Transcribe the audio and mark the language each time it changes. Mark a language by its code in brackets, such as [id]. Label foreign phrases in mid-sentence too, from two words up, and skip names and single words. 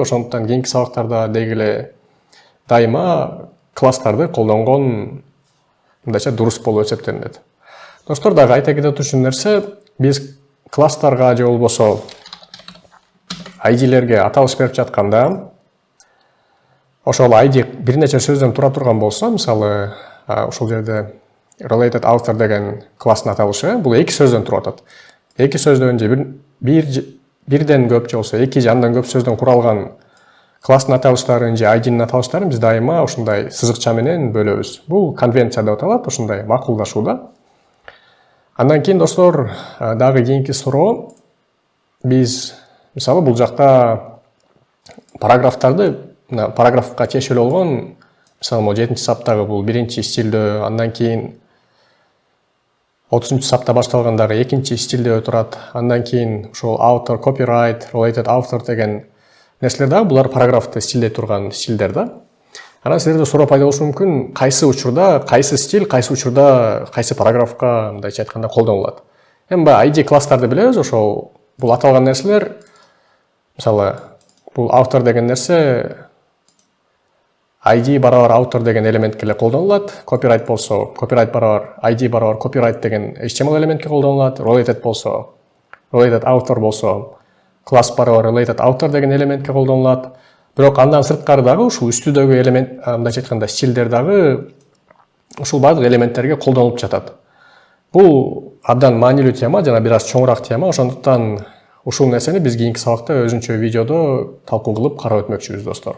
[ky] Ошондуктан кийинки сабактарда дегеле дайыма класстарды колдонгон мындайча дурус болуп эсептелинет. Достор, дагы айта кете турчу нерсе, биз класстарга же болбосо ID-лерге аталыш берип жатканда, ошол ID бир нече сөздөн тура турган болсо, мисалы, ошол жерде [en] related author [ky] деген класстын аталышы, бул эки сөздөн туруп атат. Эки сөздөн же бирден көп же болсо эки же андан көп сөздөн куралган класстын аталыштарын же ID-нин аталыштарын биз дайыма ушундай сызыкча менен бөлөбүз. Бул конвенция деп аталат, ушундай макулдашууда. Андан кийин, достор, дагы кийинки суроо, биз мисалы бул жакта параграфтарды, параграфка тиешелүү болгон, мисалы, 7-чи саптагы бул 1-чи стилдөө, андан кийин 30-чы сапта башталгандагы 2-чи стилдөө турат, андан кийин ошол author, copyright, [en] related author [ky] деген нерселер дагы булар параграфты стилдей турган стилдер да. Анан силерде суроо пайда болушу мүмкүн, кайсы учурда, кайсы стиль, кайсы учурда, кайсы параграфка мындайча айтканда колдонулат. Эми ID класстарды билебиз, ошол бул аталган нерселер, мисалы, бул author деген нерсе ID барабар author деген элементке эле колдонулат, copyright болсо, copyright барабар ID барабар copyright деген HTML элементке колдонулат, related болсо, [en] related author [ky] болсо, класс барабар [en] related author [ky] деген элементке колдонулат. Бирок андан сырткары дагы ушул үстүдөгү элемент, мындайча айтканда стилдер дагы ушул бардык элементтерге колдонулуп жатат. Бул абдан маанилүү тема, жана бир аз чоңураак тема, ошондуктан ушул нерсени биз кийинки сабакта өзүнчө видеодо талкуу кылып карап өтмөкчүбүз, достор.